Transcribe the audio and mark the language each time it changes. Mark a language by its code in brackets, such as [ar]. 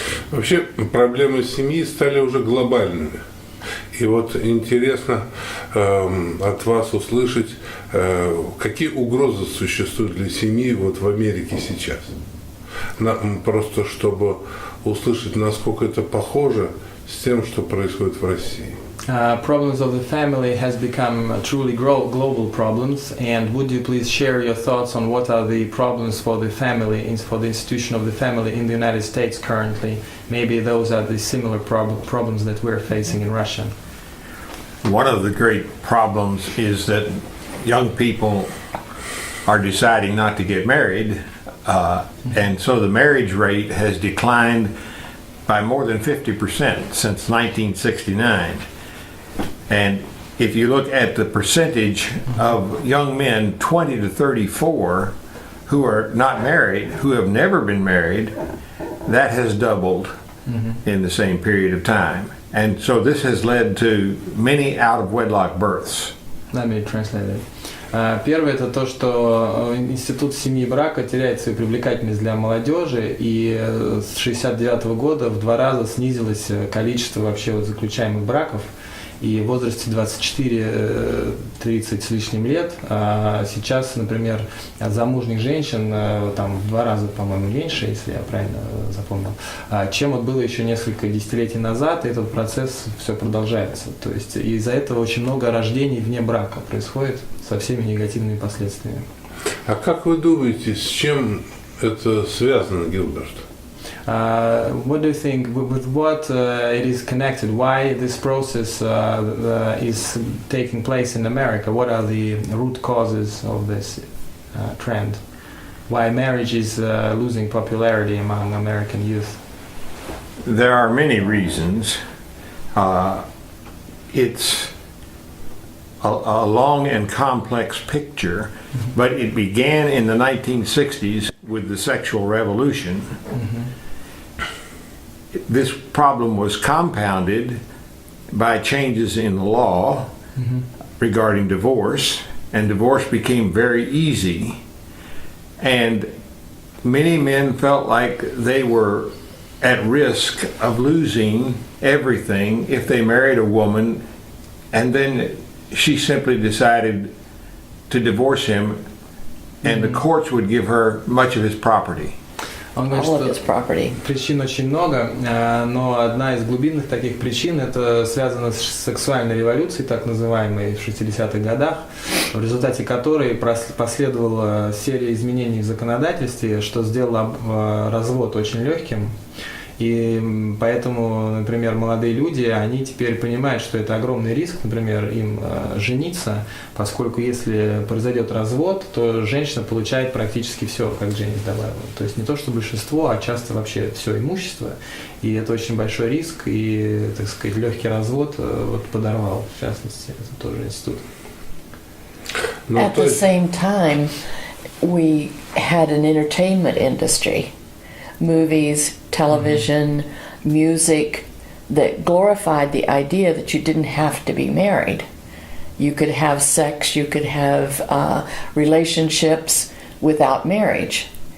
[ru] Вообще проблемы семьи стали уже глобальными. И вот интересно от вас услышать, какие угрозы существуют для семьи вот в Америке сейчас. Просто чтобы услышать, насколько это похоже с тем, что происходит в России. [en] Problems of the family has become truly global problems, and would you please share your thoughts on what are the problems for the family, for the institution of the family in the United States currently? Maybe those are the similar problems that we're facing in Russia. One of the great problems is that young people are deciding not to get married, and so the marriage rate has declined by more than 50% since 1969. And if you look at the percentage of young men 20 to 34 who are not married, who have never been married, that has doubled in the same period of time. And so this has led to many out-of-wedlock births. Let me translate it. [ru] Первое – это то, что институт семьи и брака теряет свою привлекательность для молодежи, и с 1969 года в 2 раза снизилось количество вообще вот заключаемых браков. И в возрасте 24-30 с лишним лет сейчас, например, замужних женщин там в 2 раза, по-моему, меньше, если я правильно запомнил, чем вот было еще несколько десятилетий назад, и этот процесс все продолжается. То есть из-за этого очень много рождений вне брака происходит со всеми негативными последствиями. А как вы думаете, с чем это связано, Гилберт? [en] What do you think, with what it is connected? Why this process is taking place in America? What are the root causes of this trend? Why marriage is losing popularity among American youth? There are many reasons. It's a long and complex picture, but it began in the 1960s with the sexual revolution. This problem was compounded by changes in the law regarding divorce, and divorce became very easy. And many men felt like they were at risk of losing everything if they married a woman, and then she simply decided to divorce him, and the courts would give her much of his property. [ru] Он говорит, [en] All of his property. [ru] причин очень много, но одна из глубинных таких причин это связано с сексуальной революцией, так называемой, в 60-х годах, в результате которой последовала серия изменений в законодательстве, что сделало развод очень легким. И поэтому, например, молодые люди, они теперь понимают, что это огромный риск, например, им жениться, поскольку если произойдет развод, то женщина получает практически все, как Дженис добавила. То есть не то, что большинство, а часто вообще все имущество. И это очень большой риск, и, так сказать, легкий развод вот подорвал, в частности, это тоже институт. [en] At the same time, we had an entertainment industry. Movies, television, music that glorified the idea that you didn't have to be married. You could have sex, you could have relationships without marriage.